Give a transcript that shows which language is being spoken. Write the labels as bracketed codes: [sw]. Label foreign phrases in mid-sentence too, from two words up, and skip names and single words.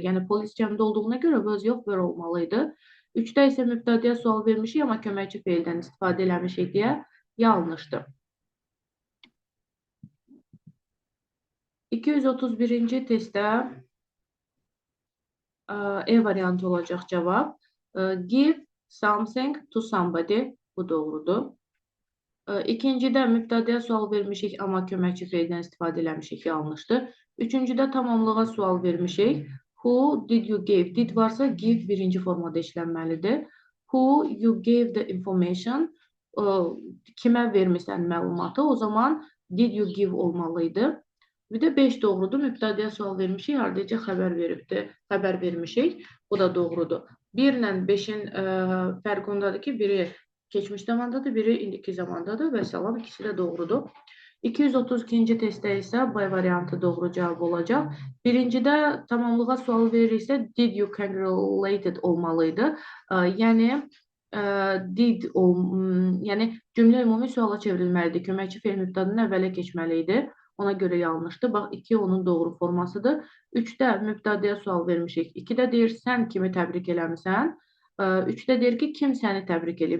[az] Yəni polis cəmdə olduğuna görə was yox, were olmalıydı. 3-də isə mübtədəyə sual vermişik, amma köməkçi feildən istifadə eləmişik deyə yanlışdır. 231-ci testdə E variantı olacaq cavab. [en] Give something to somebody. [az] Bu doğrudur. İkincidə mübtədəyə sual vermişik, amma köməkçi feildən istifadə eləmişik, yanlışdır. Üçüncüdə tamamlığa sual vermişik. [en] Who did you give? [az] Did varsa give birinci formada işlənməlidir. [en] Who you gave the information? [az] Kimə vermirsən məlumatı? O zaman [en] did you give [az] olmalıydı. Bir də 5 doğrudur. Mübtədəyə sual vermişik, ardınca xəbər vermişik. Bu da doğrudur. 1 ilə 5-in fərqi ondadır ki, biri keçmiş zamandadır, biri indiki zamandadır və salam, ikisi də doğrudur. 232-ci testdə isə B variantı doğru cavab olacaq. Birincidə tamamlığa sual verirsə, [en] did you congratulated olmalıydı. [az] Yəni cümlə ümumi suala çevrilməlidir. Köməkçi feil mübtədanın əvvələ keçməliydi. Ona görə yanlışdır. Bax, 2 onun doğru formasıdır. 3-də mübtədəyə sual vermişik. 2-də deyir, sən kimi təbrik eləmirsən. 3-də deyir ki, kim səni təbrik edir?